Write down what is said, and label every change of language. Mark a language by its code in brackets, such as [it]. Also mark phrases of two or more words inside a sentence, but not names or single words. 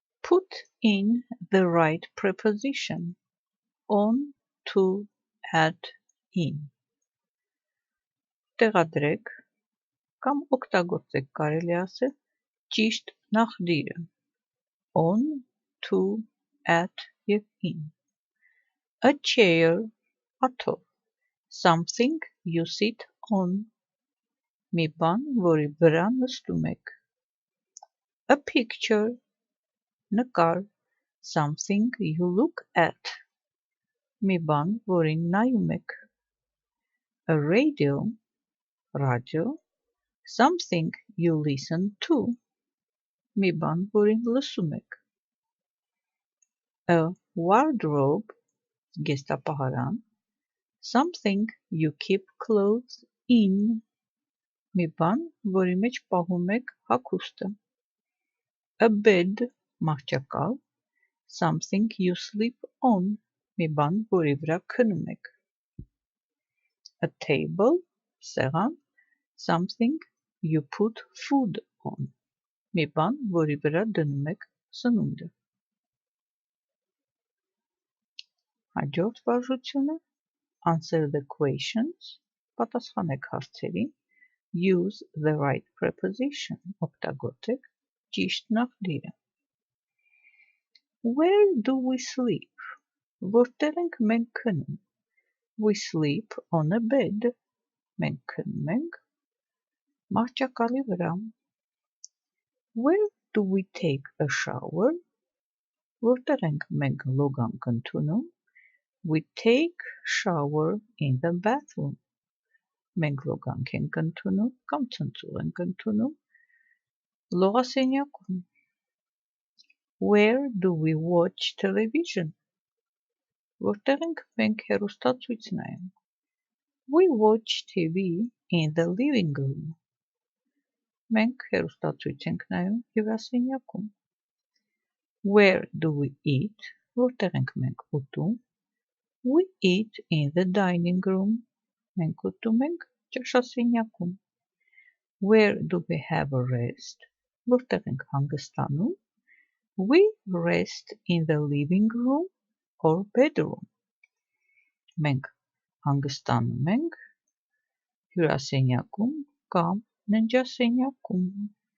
[en] Put in the right preposition. On, to, at, in. [hy] Տեղադրեք կամ օգտագործեք կարելի ասել ճիշտ նախդիրը. [en] on, to, at և in. A chair, աթոռ. Something you sit on. [hy] Մի բան, որի վրա նստում եք. [en] A picture, նկար. Something you look at. [hy] Մի բան, որին նայում եք. [en] A radio, ռադիո. Something you listen to. [hy] Մի բան, որին լսում եք. [en] A wardrobe, զգեստապահարան. Something you keep clothes in. [hy] Մի բան, որի մեջ պահում եք հագուստը. [en] A bed, մահճակալ. Something you sleep on. [hy] Մի բան, որի վրա քնում եք. [en] A table, սեղան. Something you put food on. [hy] Մի բան, որի վրա դնում եք սնունդը. Հաջորդ վարժությունը. [en] Answer the questions. [hy] Պատասխանեք հարցերին. [en] Use the right preposition. [hy] Օգտագործեք ճիշտ նախդիրը. [en] Where do we sleep? [hy] Որտեղ ենք մենք քնում? [en] We sleep on a bed. [hy] Մենք քնում ենք մահճակալի վրա. [en] Where do we take a shower? [hy] Որտեղ ենք մենք լոգանք ընդունում? [en] We take shower in the bathroom. [hy] Մենք լոգանք ենք ընդունում կամ ցնցող ենք ընդունում լողասենյակում. [en] Where do we watch television? [hy] Որտեղ ենք մենք հեռուստացույց նայում? [en] We watch TV in the living room. [hy] Մենք հեռուստացույց ենք նայում հյուրասենյակում. [en] Where do we eat? [hy] Որտեղ ենք մենք ուտում? [en] We eat in the dining room. [hy] Մենք ուտում ենք ճաշասենյակում. [en] Where do we have a rest? [hy] Որտեղ ենք հանգստանում? [en] We rest in the living room or bedroom. [hy] Մենք հանգստանում ենք հյուրասենյակում կամ ննջասենյակում.